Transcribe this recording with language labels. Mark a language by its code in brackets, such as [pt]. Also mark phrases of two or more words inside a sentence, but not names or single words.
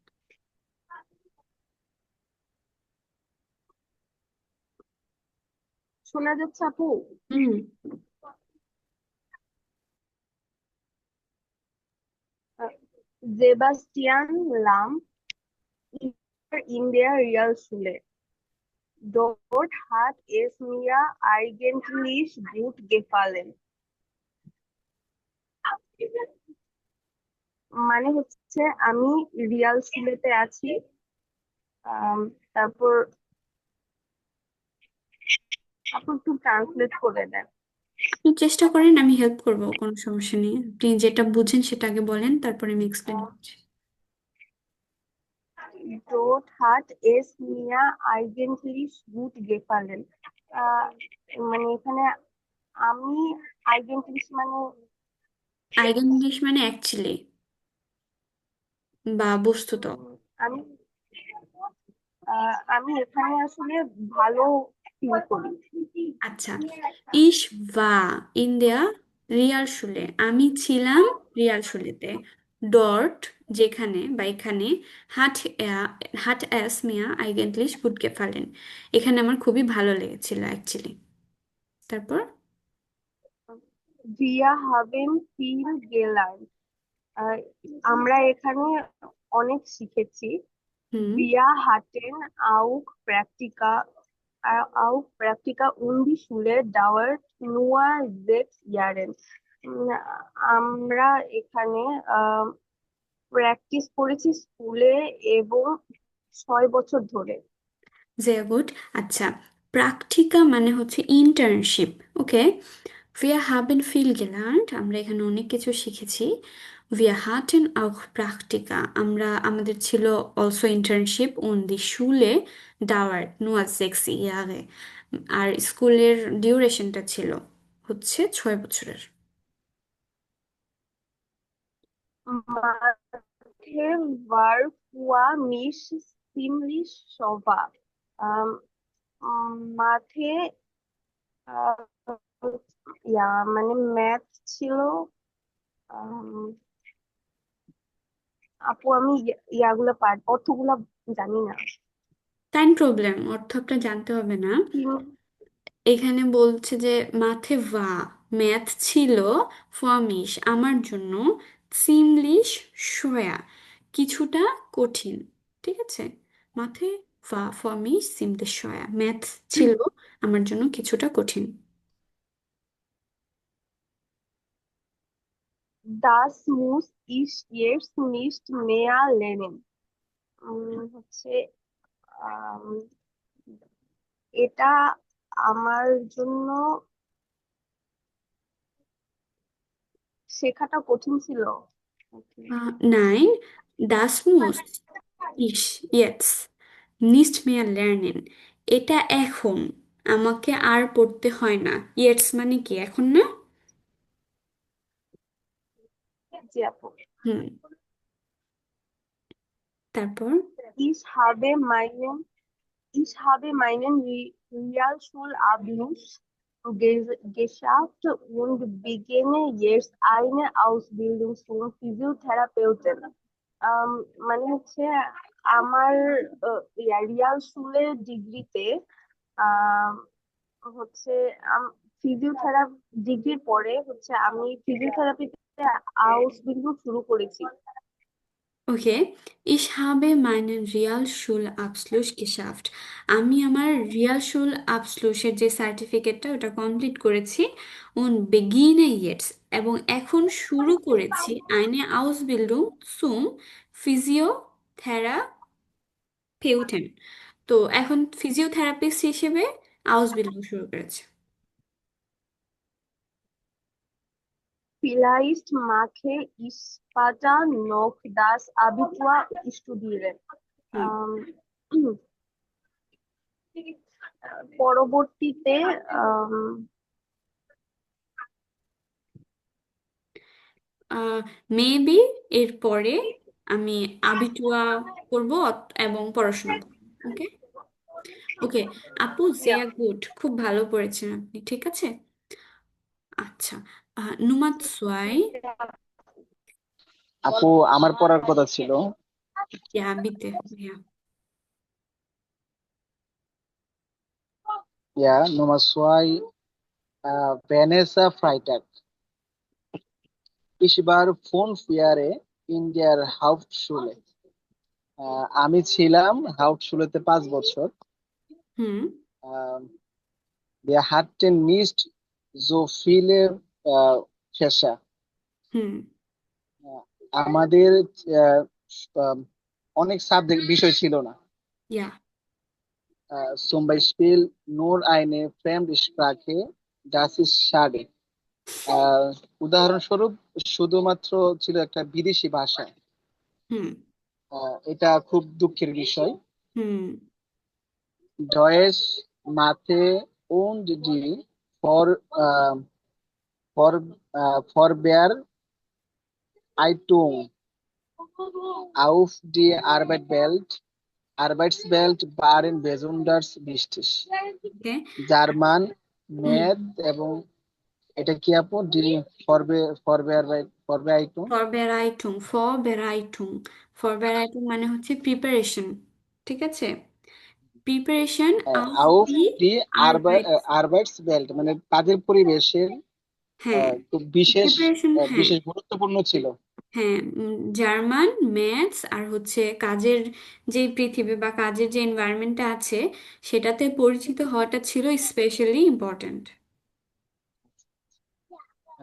[bn] শোনা যাচ্ছে আপু? হুম। [de] আহ, জেবাস্টিয়ান লাম in der Realschule. Dort hat es mir eigentlich gut gefallen. [bn] মানে হচ্ছে আমি রিয়াল স্কুলেতে আছি। তারপর আপনি একটু ট্রান্সলেট করে দেন। আপনি চেষ্টা করেন, আমি হেল্প করবো, কোনো সমস্যা নেই। আপনি যেটা বুঝেন সেটা আগে বলেন, তারপরে আমি এক্সপ্লেন করছি। [de] Dort hat es mir eigentlich gut gefallen. [bn] আহ, মানে এখানে আমি আইডেন্টিটি মানে আইগেন ইংলিশ মানে অ্যাকচুয়ালি বা বস্তুত। আমি আমি এখানে আসলে ভালো ফিল করি। [de] আচ্ছা, Ich war in der Realschule, [bn] আমি ছিলাম রিয়াল শুলেতে। ডট যেখানে বা এখানে, [de] hat hat es mir eigentlich gut gefallen, [bn] এখানে আমার খুবই ভালো লেগেছিল অ্যাকচুয়ালি। তারপর [de] Wir haben viel gelernt. [bn] আহ, আমরা এখানে অনেক শিখেছি। হুম। [de] Wir hatten auch Praktika und die Schule dauert nur 6 Jahre. [bn] উম, আমরা এখানে প্র্যাকটিস করেছি স্কুলে এবং 6 বছর ধরে। [de] sehr gut. [bn] আচ্ছা, প্রাক্টিকা মানে হচ্ছে ইন্টার্নশিপ। ওকে, [de] wir haben viel gelernt, [bn] আমরা এখানে অনেক কিছু শিখেছি। [de] wir hatten auch Praktika, [bn] আমাদের ছিল [de] also Internship und die Schule dauert nur 6 Jahre, [bn] আর স্কুলের ডিউরেশনটা ছিল হচ্ছে 6 বছরের। [de] মাঠে war vor mich ziemlich sauber. [bn] আম, মাঠে আহ, মানে ম্যাথ ছিল। আম, আপু আমি ইয়াগুলো অর্থগুলা জানি না। টাইম প্রবলেম, অর্থ আপনার জানতে হবে না। এখানে বলছে যে [de] Mathe war, [bn] ম্যাথ ছিল, ফমিশ আমার জন্য, [de] ziemlich schwer [bn] কিছুটা কঠিন। ঠিক আছে, [de] Mathe war für mich ziemlich schwer, [bn] ম্যাথ ছিল আমার জন্য কিছুটা কঠিন। [de] Das muss ich jetzt nicht mehr lernen. [bn] হচ্ছে আম, এটা আমার জন্য শেখাটা কঠিন ছিল। Okay. [de] Nein, das muss ich jetzt nicht mehr lernen, [bn] এটা এখন আমাকে আর পড়তে হয় না। ইয়েটস মানে কি, এখন না? জি আপু। হুম, তারপর [de] Ich habe meinen, ich habe meinen Realschulabschluss geschafft und beginne jetzt eine Ausbildung zum Physiotherapeuten. [bn] আম, মানে হচ্ছে আমার রিয়াল স্কুলের ডিগ্রিতে আহ হচ্ছে ফিজিওথেরাপি ডিগ্রির পরে হচ্ছে আমি ফিজিওথেরাপিতে আউসবিল্ডিং শুরু করেছি। ওকে, [de] ich habe meinen Realschulabschluss geschafft, [bn] আমি আমার রিয়ালশুল আবসলুসের যে সার্টিফিকেটটা ওটা কমপ্লিট করেছি। [de] und beginne jetzt, [bn] এবং এখন শুরু করেছি [de] eine Ausbildung zum Physiotherapeutin, [bn] তো এখন ফিজিওথেরাপিস্ট হিসেবে আউসবিল্ডিং শুরু করেছে। [de] Vielleicht mache ich später noch das Abitur studieren. হুম, [bn] উম, পরবর্তীতে মেবি এরপরে আমি আবিটুয়া করব এবং পড়াশোনা করব। ওকে, ওকে আপু, yeah, [de] sehr gut, [bn] খুব ভালো পড়েছেন আপনি, ঠিক আছে। আচ্ছা, [de] Nummer zwei, [bn] আপু আমার পড়ার কথা ছিল। [de] Ja bitte ভাইয়া। Nummer zwei, Vanessa Freitag. Ich war 5 Jahre in der Hauptschule. [bn] আমি ছিলাম হাউটশুলেতে 5 বছর। হুম, আহ, [de] Wir hatten nicht so viele Fächer. হুম, [bn] আহ, আমাদের আহ, আহ, অনেক সাবজেক্ট বিষয় ছিল না। ইয়া, [de] Zum Beispiel nur eine Fremdsprache, das ist schade. [bn] আহ, উদাহরণস্বরূপ শুধুমাত্র ছিল একটা বিদেশি ভাষা। হুম, এটা খুব দুঃখের বিষয়। হুম, [de] Deutsch, Mathe und die Vor, Vorbereitung auf die Arbeitswelt waren besonders wichtig. [bn] ওকে, জার্মান, হুম, ম্যাথ এবং এটা কি আপু ফরবে ফরবেরাইটুং, ফরবেরাইটুং, ফরবেরাইটুং মানে হচ্ছে প্রিপারেশন, ঠিক আছে, প্রিপারেশন অফ [de] auf দি die আরবাইট। [bn] Arbeitswelt মানে কাজের পরিবেশের হ্যাঁ, খুব বিশেষ প্রিপারেশন, হ্যাঁ, বিশেষ গুরুত্বপূর্ণ ছিল। হ্যাঁ, জার্মান, ম্যাথস আর হচ্ছে কাজের যে পৃথিবী বা কাজের যে এনভায়রনমেন্টটা আছে সেটাতে পরিচিত হওয়াটা ছিল স্পেশালি ইম্পর্ট্যান্ট।